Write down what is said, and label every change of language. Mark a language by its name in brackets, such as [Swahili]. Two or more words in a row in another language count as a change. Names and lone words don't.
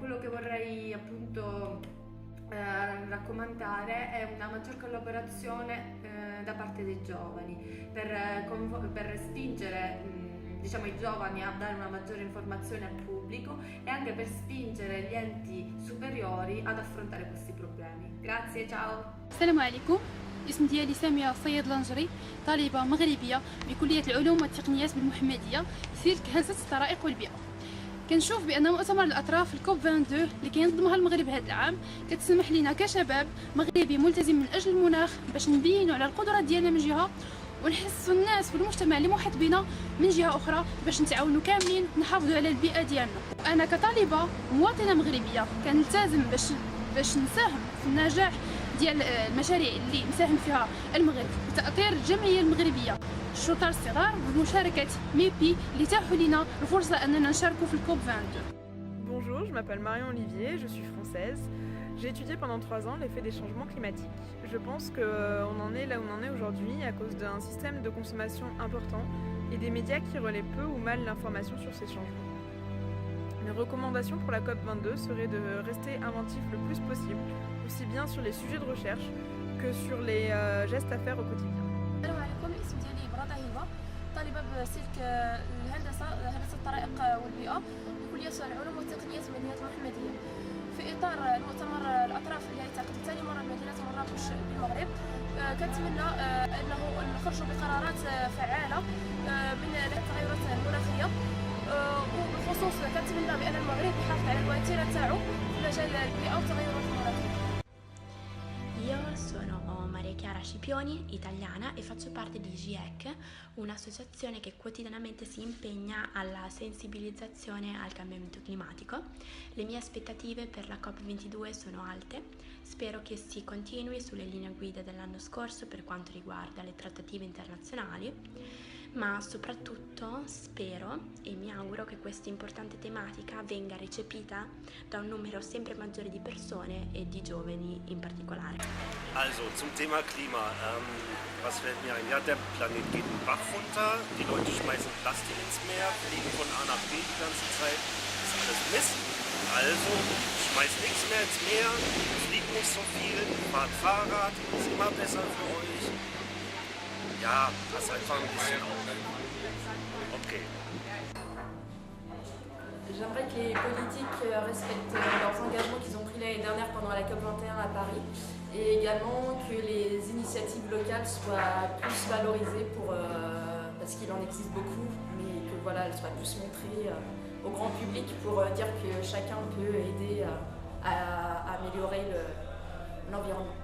[Italian] Quello che vorrei appunto raccomandare è una maggior collaborazione da parte dei giovani per spingere diciamo i giovani a dare una maggiore informazione al pubblico e anche per spingere gli enti superiori ad affrontare questi problemi. Grazie, ciao! [Arabic] السلام عليكم. اسم ديالي سامية الصيد لانجري، طالبة مغربية بكلية العلوم والتقنيات بالمحمدية في هندسة الطرائق والبيئة. كنشوف بأن مؤتمر الأطراف الكوب 22 اللي كينظمها المغرب هذا العام كتسمح لنا كشباب مغربي ملتزم من أجل المناخ باش نبينوا على القدرات ديالنا من جهة ونحسوا الناس والمجتمع اللي محيط بنا من جهة أخرى باش نتعاونوا كاملين نحافظوا على البيئة ديالنا. أنا كطالبة مواطنة مغربية كنلتزم باش نساهم في النجاح ديال المشاريع اللي مساهم فيها المغرب وتأطير الجمعية المغربية الشرطة الصغار بمشاركة ميبي اللي تاحوا لنا الفرصة أننا نشاركوا في الكوب 22. [French] Bonjour, je m'appelle Marion Olivier, je suis française. J'ai étudié pendant 3 ans l'effet des changements climatiques. Je pense qu'on en est là où on en est aujourd'hui à cause d'un système de consommation important et des médias qui relaient peu ou mal l'information sur ces changements. Mes recommandations pour la COP22 seraient de rester inventif le plus possible, aussi bien sur les sujets de recherche que sur les gestes à faire au quotidien. [Arabic] السلام عليكم، الاسم ديالي براده هبه، طالبه بسلك هندسه الطرائق والبيئه بكليه العلوم والتقنيات مدينه المحمديه. في اطار المؤتمر الاطراف اللي يعتقد ثاني مره بمدينه مراكش بالمغرب، كنتمنى انه نخرجوا بقرارات فعاله من التغيرات المناخيه، وبالخصوص كنتمنى بان المغرب يحافظ على الوتيره تاعو في مجال البيئه والتغيرات المناخيه. [Italian] Io sono Maria Chiara Scipioni, italiana, e faccio parte di GIEC, un'associazione che quotidianamente si impegna alla sensibilizzazione al cambiamento climatico. Le mie aspettative per la COP22 sono alte, spero che si continui sulle linee guida dell'anno scorso per quanto riguarda le trattative internazionali, ma soprattutto spero e mi auguro che questa importante tematica venga recepita da un numero sempre maggiore di persone e di giovani in particolare. [German] Also zum Thema Klima, was fällt mir ein? Ja, der Planet geht den Bach runter, die Leute schmeißen Plastik ins Meer, fliegen von A nach B die ganze Zeit, das ist alles Mist. Also schmeißt nichts mehr ins Meer, fliegt nicht so viel, fahrt Fahrrad, ist immer besser für euch. Ja, pass einfach ein bisschen auf. Okay. [French] J'aimerais que les politiques respectent leurs engagements qu'ils ont pris l'année dernière pendant la COP21 à Paris et également que les initiatives locales soient plus valorisées parce qu'il en existe beaucoup, mais que voilà, elles soient plus montrées au grand public pour dire que chacun peut aider à améliorer l'environnement.